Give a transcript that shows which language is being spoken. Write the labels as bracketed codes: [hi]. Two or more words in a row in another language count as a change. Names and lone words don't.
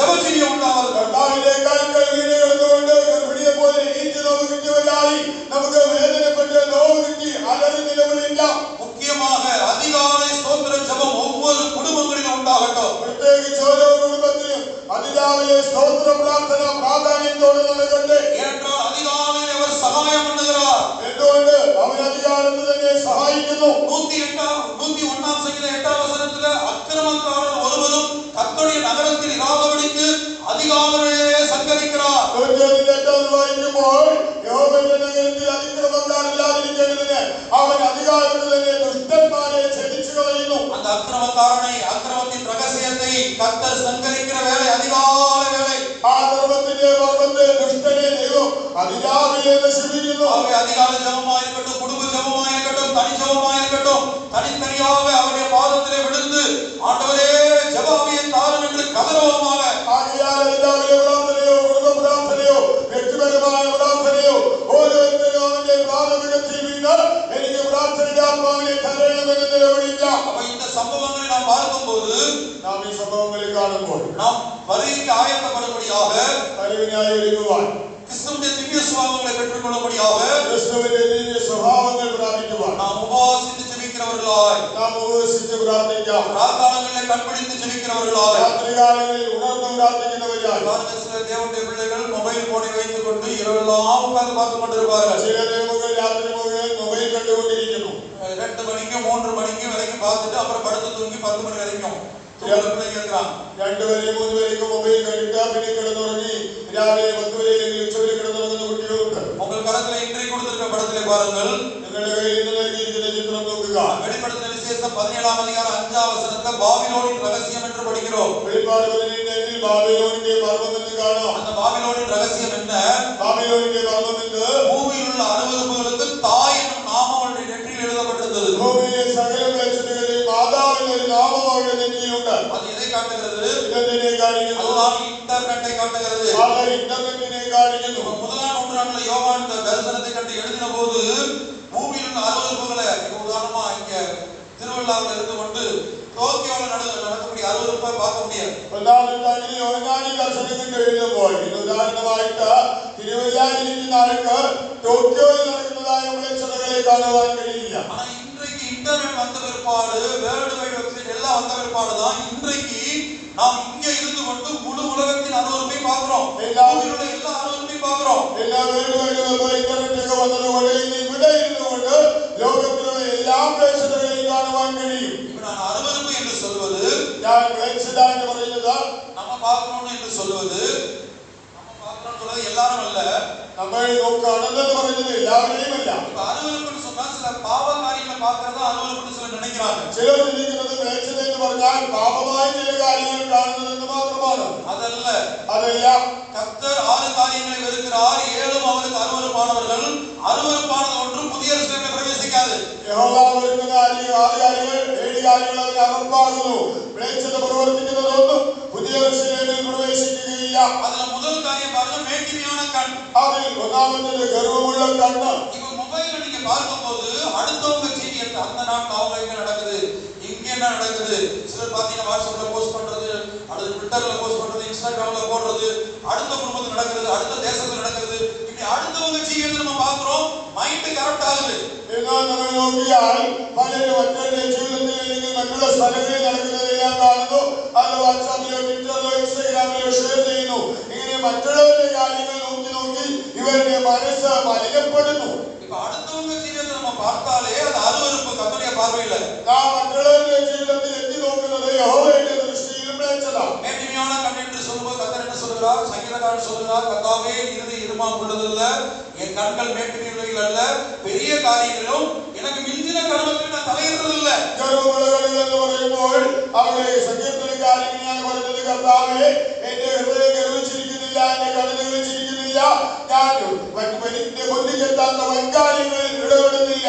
[ta] ஜீவியம் உண்டாவது. [ml] കർത്താവിന്റെ കാൽക്കൽ വീണ് കിടന്നുകൊണ്ട് ഗർഭിണിയെ പോലെ ഈറ്റ് നോവ് കിട്ടിയവരായി നമുക്ക് വേദനപ്പെട്ട് നോവ് കിട്ടി അലറി നിലവിളിക്കാം. [ta] முக்கியமாக அதிகாலை ஸ்தோத்திர ஜெபம் ஒவ்வொரு குடும்பங்களிலும் உண்டாகட்டும். [ml] പ്രത്യേകിച്ച് ഓരോ കുടുംബത്തിലും അതിരാവിലെ സ്തോത്ര പ്രാർത്ഥന പ്രാധാന്യത്തോടെ നടക്കട്ടെ. [ta] ஏனென்றால் அதிகாலையில் அவர் சகாயம் பண்ணுகிறார். [ml] എന്തുകൊണ്ട് അവൻ അധികാരത്തിൽ തന്നെ സഹായിക്കുന്നു. [ta] 101 சங்கீதம் 8 வசனத்தில் அக்கிரமக்காரர் ஒருவரும் கர்த்தருடைய நகரத்தில் இராதபடிக்கு அதிகாலையிலே சங்கரிக்கிறார். [ml] 108 വായിക്കുമ്പോൾ യഹോവയുടെ നഗരത്തിൽ അതിക്രമക്കാരില്ലാതിരിക്കേണ്ടതിന് അവൻ അധികാരത്തിൽ തന്നെ ദുഷ്ടന്മാരെ ഛേദിച്ചു കളയുന്നു. [ta] அந்த அக்கிரமக்காரனை அக்கிரமத்தின் ரகசியத்தை கர்த்தர் சங்கரிக்கிற வேலை அதிகாலை வேலை. [ml] ആ ധർമ്മത്തിന്റെ മർമ്മത്തെ ദുഷ്ടനെ ദൈവം അതിരാവിലെ നശിപ്പിക്കുന്നു. [ta] அவருடைய அதிகாலை ஜெபமாயிருக்கட்டும், குடும்ப ஜெபமாயிருக்கட்டும், தனி ஜெபமாயிருக்கட்டும், தனித்தனியாக அவருடைய பாதத்திலே விழுந்து ஆண்டவரே ஜெபாவியை தாரும் என்று கதறுவோமாக. [ml] ആകയാൽ അതിരാവിലെ പ്രാർത്ഥനയോ കുടുംബ പ്രാർത്ഥനയോ വ്യക്തിപരമായ പ്രാർത്ഥനയോ ഓരോരുത്തരും അവന്റെ പ്രാഥമികത്തിൽ വീണ് എനിക്ക് പ്രാർത്ഥനയുടെ ആത്മാവിനെ തരണമെന്ന് നിലവിളിക്കാം. [ta] அப்ப இந்த சம்பவங்களை நாம் பார்க்கும்போது [ml] നാം ഈ സംഭവങ്ങളിൽ കാണുമ്പോൾ [ta] நாம் வருகைக்கு ஆயத்தப்படும்படியாக [ml] കഴിവിനായി ഒരുങ്ങുവാൻ [ta] கிறிஸ்துவின் திவ்ய சுபாவங்களை பெற்றுக்கொள்ளும்படியாக [ml] ക്രിസ്തുവിന്റെ ദിവ്യ സ്വഭാവങ്ങൾ പ്രാപിക്കുവാൻ [ta] நாம் உபவாசித்து ஜெபிக்கிறவர்களாய், [ml] നാം ഉപവസിച്ച് പ്രാർത്ഥിക്കാം. [ta] ராக்காலங்களில் கண்பிடித்து ஜெபிக்கிறவர்களாய், [ml] രാത്രികാലങ്ങളിൽ ഉണർന്ന് പ്രാർത്ഥിക്കുന്നവരായി. [ta] பாருங்க, சில தேவனுடைய பிள்ளைகள் மொபைல் போனை வைத்துக் கொண்டு இரவெல்லாம் உட்கார்ந்து பார்த்து கொண்டிருப்பார்கள். [ml] ചില ദൈവങ്ങൾ രാത്രി മുഴുവൻ മൊബൈൽ കണ്ടുകൊണ്ടിരിക്കുന്നു. [ta] 2 மணிக்கு 3 மணிக்கு வரைக்கும் பார்த்துட்டு அப்புறம் படுத்து தூங்கி 10 மணி வரைக்கும் பிள்ளைங்க இருக்கிறாங்க. [ml] 2 വരെ 3 വരെയൊക്കെ മൊബൈൽ കണ്ടിട്ട് പിന്നെ കിടന്നുറങ്ങി രാവിലെ 10 വരെ അല്ലെങ്കിൽ ഉച്ചവരെ കിടന്നുറങ്ങുന്ന കുട്ടികളുണ്ട്. [ta] உங்கள் கரத்துல இன்றைக்கு கொடுத்திருக்க படத்திலே பாருங்கள். [ml] നിങ്ങളുടെ കയ്യിൽ ഇന്ന് നൽകിയിരിക്കുന്ന ചിത്രം നോക്കുക. [ta] வெளிப்படுத்தின விசேஷம் 17ஆம் அதிகாரம் 5ஆம் வசனத்துல பாபிலோனின் ரகசியம் என்று படிக்கிறோம். [ml] വെളിപ്പാട് 17 ബാബിലോണിന്റെ മർമ്മം എന്ന് കാണാം. [ta] அந்த பாபிலோனின் ரகசியம் என்ன? [ml] ബാബിലോണിന്റെ മർമ്മം എന്ന് [ta] பூமியில் உள்ள அருவருப்புகளுக்கு தாய் என்னும் நாமம் அவளுடைய நெற்றியில் எழுதப்பட்டிருந்தது. [ml] ഭൂമിയിലെ സകല മ്ലേച്ഛതകളുടെയും മാതാവിന്റെ ഒരു നാമം അവരുടെ നെറ്റിയിലുണ്ട്. [ta] அது எதை காட்டுகிறது? [ml] ഇതെന്തിനെ കാണിക്കുന്നു? [ta] அதுதான் இன்டர்நெட்டை காட்டுகிறது. [ml] അത് ഇന്റർനെറ്റിനെ കാണിക്കുന്നു. [ta] முதலாம் நூற்றாண்டுல யோவான் இந்த தரிசனத்தை கண்டு எழுதின போது பூமியில் உள்ள அருவருப்புகளை, உதாரணமா இங்க திருவள்ளாவில் இருந்து கொண்டு டோக்கியோவில் நடக்கக்கூடிய அருவருப்பை பார்க்க முடியாது. [ml] ഒന്നാം നൂറ്റാണ്ടിൽ യോഹന്നാൻ ദർശനം കണ്ട് എഴുതുമ്പോൾ ഇത് ഉദാഹരണമായിട്ട് തിരുവല്ലായിരിക്കുന്ന ആൾക്ക് ടോക്കിയോയിൽ നടക്കുന്നതായ മ്ലേച്ഛതകളെ കാണുവാൻ കഴിയില്ല. [ta] ஆனா இன்றைக்கு இன்டர்நெட் வந்த பிற்பாடு, [en] World Wide Website [ta] எல்லாம் வந்த பிற்பாடு தான் இன்றைக்கு நாம் இங்க இருந்து கொண்டு முழு உலகத்தின் அருவருப்பை பார்க்கிறோம். பூமியில் உள்ள எல்லா அருவருப்பையும் பார்க்கிறோம். [ml] എല്ലാ [en] World Wide Web [ml] ഇന്റർനെറ്റ് വന്നതുകൊണ്ട് ഇന്ന് ഇവിടെ ഇരുന്നുകൊണ്ട് ലോകത്തിലുള്ള എല്ലാ മ്ലേച്ഛതകളെയും കാണുവാൻ കഴിയും. [ta] இப்ப நான் அருவருப்பு என்று சொல்வது, [ml] ഞാൻ മ്ലേച്ഛത എന്ന് പറയുന്നത് [ta] நம்ம பார்க்கணும் என்று சொல்வது, நம்ம பார்க்கணும்னு சொல்றது எல்லாரும் அல்ல. [ml] നമ്മൾ നോക്കുകയാണെന്ന് പറയുന്നത് എല്ലാവരെയും അല്ല. [ta] இப்ப அருவருப்புன்னு சொன்னா சில பாவ காரியங்களை பார்க்கறதா அருவருப்புன்னு சிலர் நினைக்கிறாங்க. [ml] ചിലർ ചിന്തിക്കുന്നത് മ്ലേച്ഛത എന്ന് പറഞ്ഞാൽ പാപമായ ചില കാര്യങ്ങൾ കാണുന്നതെന്ന് മാത്രമാണ്. [ta] அதல்ல. [ml] അതല്ല, [ta] கர்த்தர் 6 காரியங்களை வெறுக்கிறார், 7 அவருக்கு அருவருப்பானவர்கள். அருவருப்பானது ஒன்று புதிய எருசலேமில் பிரவேசிக்காது. [ml] യഹോവ വെറുക്കുന്ന 6 കാര്യങ്ങൾ 7 കാര്യങ്ങൾ അവന് അറപ്പാകുന്നു. മ്ലേച്ഛത പ്രവർത്തിക്കുന്നതൊന്നും പുതിയ യെരൂശലേമിൽ പ്രവേശിക്കുകയില്ല. [ta] அதுல முதல் காரியம் பாருங்க, மேட்டிமையான கண். [ml] അതിൽ ഒന്നാമത്തേത് ഗർവമുള്ള കണ്ണ്. [ta] இப்ப மொபைல்ல நீங்க பார்க்கும்போது அடுத்தவங்க செய்தி அந்த நாட்டுல அவங்க எங்க நடக்குது, இங்க என்ன நடக்குது, சிலர் பாத்தீங்கன்னா வாட்ஸ்அப்ல போஸ்ட் பண்றது, அல்லது ட்விட்டர்ல போஸ்ட் பண்றது, இன்ஸ்டாகிராம்ல போடுறது, அடுத்த குடும்பத்துல நடக்கிறது, அடுத்த தேசத்துல நடக்கிறது, இப்படி அடுத்தவங்க செய்யறது நம்ம பாக்குறோம். [en] mind correct [ta] ஆகுது. [ml] എന്നാൽ നമ്മൾ നോക്കിയാൽ പലരും മറ്റുള്ള ജീവിതത്തിൽ അല്ലെങ്കിൽ മറ്റുള്ള സ്ഥലങ്ങളിൽ നടക്കുന്നതെല്ലാം കാണുന്നു. അത് വാട്സാപ്പിലോ ട്വിറ്ററിലോ ഇൻസ്റ്റാഗ്രാമിലോ ഷെയർ ചെയ്യുന്നു. ഇങ്ങനെ മറ്റുള്ളവരുടെ കാര്യങ്ങൾ നോക്കി നോക്കി ഇവരുടെ മനസ്സ് മലിനപ്പെടുന്നു. [ta] இப்ப அடுத்தவங்க செய்யறதை நம்ம பார்த்தாலே அது அருவருப்பு கர்த்தருடைய பார்வையில. [ml] നാം മറ്റുള്ളവരുടെ ജീവിതത്തിൽ എത്തി നോക്കുന്നത് യഹോവയുടെ ദൃഷ്ടിയിൽ മ്ലേച്ഛത. [ta] மேட்டிமையான கண் என்று சொல்லும்போது கர்த்தர் என்ன சொல்கிறார்? சங்கீதக்காரன் சொல்கிறார், கர்த்தாவே இருதய இருமாம் உள்ளதில்ல, என் கண்கள் மேட்டிமையுள்ளவைகள் அல்ல, பெரிய காரியங்களிலும் எனக்கு மிஞ்சின கர்மத்தில் நான் தலையிடுறதில்லை. [ml] ഗർവമുള്ള കണ്ണുകൾ എന്ന് പറയുമ്പോൾ അവിടെ സങ്കീർത്തനക്കാരൻ ഇങ്ങനെയാണ് പറയുന്നത്, കർത്താവേ എന്റെ ഹൃദയം ഗർവിച്ചിരിക്കുന്നില്ല, എന്റെ കണ്ണുകൾ ചിരിക്കുന്നില്ല, ഞാൻ എന്റെ കൊല്ലിക്കെത്താത്ത വൻകാര്യങ്ങളിൽ ഇടപെടുന്നില്ല.